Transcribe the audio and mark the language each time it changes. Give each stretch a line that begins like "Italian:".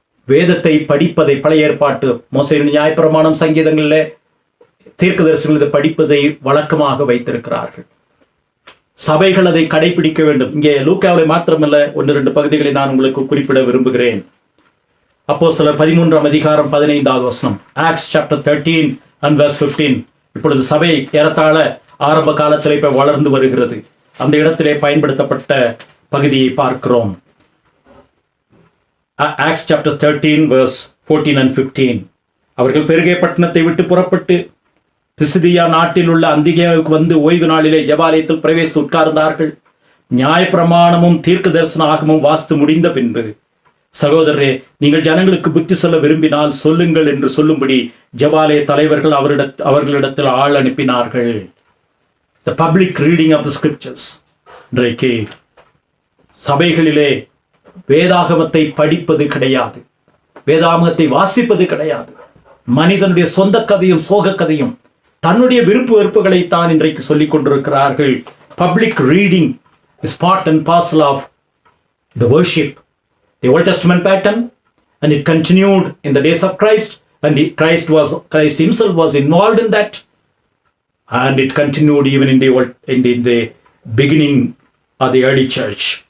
Tamil: வேதத்தை படிப்பதை, பழைய ஏற்பாட்டு மோசேயின் நியாயப்பிரமாணம், சங்கீதங்களிலே தீர்க்கதரிசிகள் இதை படிப்பதை வழக்கமாக வைத்திருக்கிறார்கள். சபைகள் அதை கடைபிடிக்க வேண்டும். இங்கே லூக்காவில் மாத்திரமல்ல, 1-2 பகுதிகளை நான் உங்களுக்கு குறிப்பிட விரும்புகிறேன். அப்போஸ்தலர் 13-15 வசனம்,
English: Acts chapter 13 and verse 15.
Tamil: இப்பொழுது சபை ஏறத்தாழ ஆரம்ப காலத்தில் இப்ப வளர்ந்து வருகிறது. அந்த இடத்திலே பயன்படுத்தப்பட்ட பகுதியை பார்க்கிறோம்.
English: Acts chapter 13 verse 14 and 15.
Tamil: அவர்கள் பெருகே பட்டணத்தை விட்டு புறப்பட்டு பிசிதியா நாட்டில் உள்ள அந்திகேயாவுக்கு வந்து ஓய்வு நாளிலே ஜெபாலயத்தில் பிரவேசித்து உட்கார்ந்தார்கள். நியாயப்பிரமாணமும் தீர்க்க தரிசன ஆகமும் வாசித்து முடிந்த பின்பு, சகோதரரே, நீங்கள் ஜனங்களுக்கு புத்தி சொல்ல விரும்பினால் சொல்லுங்கள் என்று சொல்லும்படி ஜெபாலய தலைவர்கள் அவர்களிடத்தில் ஆள் அனுப்பினார்கள்.
English: The public reading of the scriptures.
Tamil: இன்றைக்கு சபைகளிலே வேதாகமத்தை படிப்பது கிடையாது, வேதாகமத்தை வாசிப்பது கிடையாது. மனிதனுடைய சொந்த கதையும் சோக கதையும் தன்னுடைய விருப்பு வெறுப்புகளை தான் இன்றைக்கு சொல்லிக் கொண்டிருக்கிறார்கள்.
English: Public reading is part and parcel of the worship, the Old Testament pattern, and it continued in the days of Christ, and Christ himself was involved in that, and it continued even in the beginning of the early church.